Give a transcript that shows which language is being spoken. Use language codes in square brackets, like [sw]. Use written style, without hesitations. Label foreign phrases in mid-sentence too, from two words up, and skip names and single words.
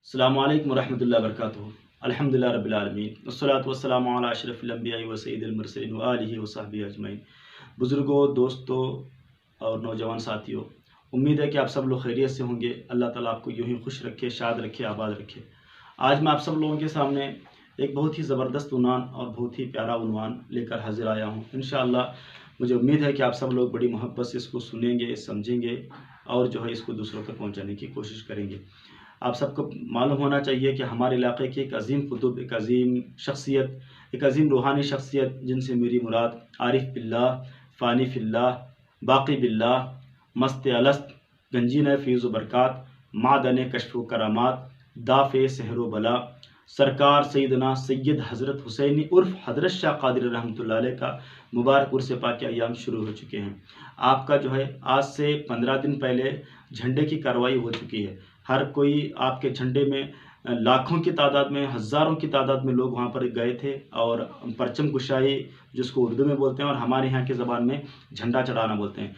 [ar] السلام عليكم ورحمة الله وبركاته۔ الحمد لله رب العالمين والصلاة والسلام على أشرف الأنبياء وسيد المرسلين وآله وصحبه أجمعين. [ur] بزرگوں، دوستوں اور نوجوان ساتھیوں، امید ہے کہ آپ سب لوگ خیریت سے ہوں گے. اللہ تعالیٰ آپ کو یوں ہی خوش رکھے، شاد رکھے، آباد رکھے۔ آج میں آپ سب لوگوں کے سامنے ایک بہت ہی زبردست عنوان اور بہت ہی پیارا عنوان لے کر حاضر آیا ہوں. ان شاء اللہ مجھے امید ہے کہ آپ سب لوگ بڑی محبت سے اس کو سنیں گے، سمجھیں گے اور جو ہے اس کو دوسروں تک پہنچانے کی کوشش کریں گے. آپ سب کو معلوم ہونا چاہیے کہ ہمارے علاقے کی ایک عظیم قطب، ایک عظیم شخصیت، ایک عظیم روحانی شخصیت جن سے میری مراد [ar] عارف بالله، فاني في الله، باقي بالله, [ur] مست الست، گنجین فیض و برکات، معدن کشف و کرامات، دافع سحر و بلا، سرکار سیدنا سید حضرت حسینی عرف حضرت شاہ قادر [ar] رحمة الله عليه [ur] کا مبارک عرس پاک کے ایام شروع ہو چکے ہیں. آپ کا جو ہے آج سے 15 دن پہلے جھنڈے کی کارروائی ہو چکی ہے. ہر کوئی آپ کے جھنڈے میں لاکھوں کی تعداد میں، ہزاروں کی تعداد میں لوگ وہاں پر گئے تھے اور پرچم کشائی جس کو اردو میں بولتے ہیں اور ہمارے یہاں کی زبان میں جھنڈا چڑھانا بولتے ہیں.